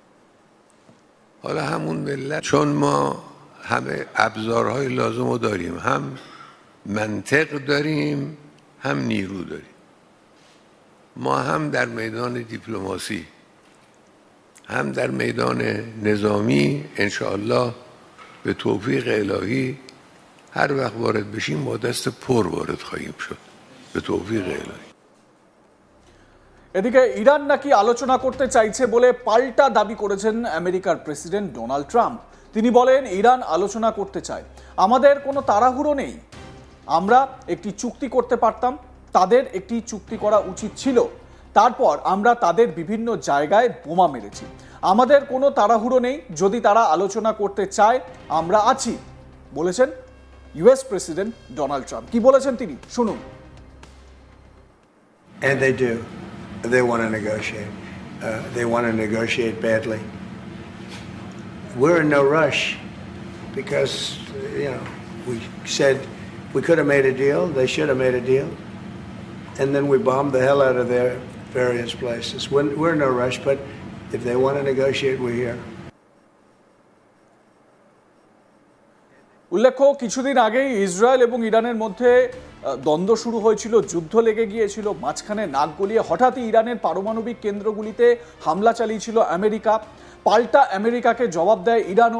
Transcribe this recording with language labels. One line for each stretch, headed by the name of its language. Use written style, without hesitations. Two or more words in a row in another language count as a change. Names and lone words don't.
Persian: حالا همون ملت، چون ما همه ابزارهای لازم رو داریم، هم منطق داریم هم نیرو داریم، ما هم در میدان دیپلماسی هم در میدان نظامی انشاءالله به توفیق الهی هر وقت وارد بشیم با دست پر وارد خواهیم شد به توفیق الهی।
Bangla: এদিকে ইরান নাকি আলোচনা করতে চাইছে বলে পাল্টা দাবি করেছেন আমেরিকার প্রেসিডেন্ট ডোনাল্ড ট্রাম্প। তিনি বলেন, ইরান আলোচনা করতে চায়, আমাদের কোনো তাড়াহুড়ো নেই, আমরা একটি চুক্তি করতে পারতাম, তাদের একটি চুক্তি করা উচিত ছিল, তারপর আমরা তাদের বিভিন্ন জায়গায় বোমা মেরেছি, আমাদের কোনো তাড়াহুড়ো নেই, যদি তারা আলোচনা করতে চায় আমরা আছি, বলেছেন
English: US President
Bangla: ডোনাল্ড ট্রাম্প। কি বলেছেন তিনি শুনুন।
English: And they do. They want to negotiate. They want to negotiate badly. We're in no rush because, we said we could have made a deal. They should have made a deal. And then we bombed the hell out of their various places. We're in no rush, but if they want to negotiate, we're here.
Bangla: উল্লেখ্য, কিছুদিন আগেই ইসরায়েল এবং ইরানের মধ্যে দ্বন্দ্ব শুরু হয়েছিল, যুদ্ধ লেগে গিয়েছিল, মাঝখানে নাক গলিয়ে হঠাৎই ইরানের পারমাণবিক কেন্দ্রগুলিতে হামলা চালিয়েছিল আমেরিকা। পাল্টা আমেরিকাকে জবাব দেয় ইরানও।